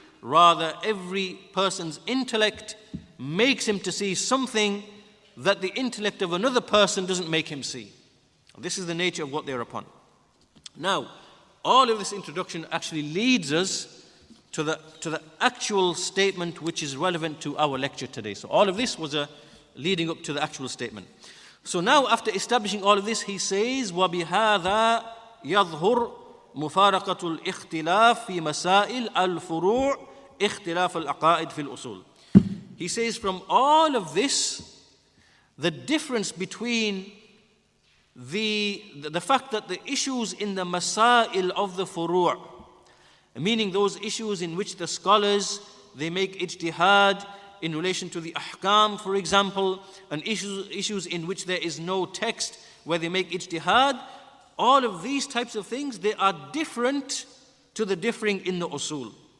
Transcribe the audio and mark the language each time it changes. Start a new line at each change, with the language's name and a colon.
English: Rather, every person's intellect makes him to see something that the intellect of another person doesn't make him see. This is the nature of what they're upon. Now, all of this introduction actually leads us to the actual statement which is relevant to our lecture today. So all of this was leading up to the actual statement. So now, after establishing all of this, he says,
Arabic: وَبِهَذَا يَظْهُرْ مُفَارَقَةُ الْإِخْتِلَافِ فِي مَسَائِلِ الْفُرُوعِ اختلاف العقائد في الأصول.
English: He says, from all of this, the difference between the fact that the issues in the masail of the furu', meaning those issues in which the scholars, they make ijtihaad in relation to the ahkam, for example, and issues in which there is no text where they make ijtihaad, all of these types of things, they are different to the differing in the usool.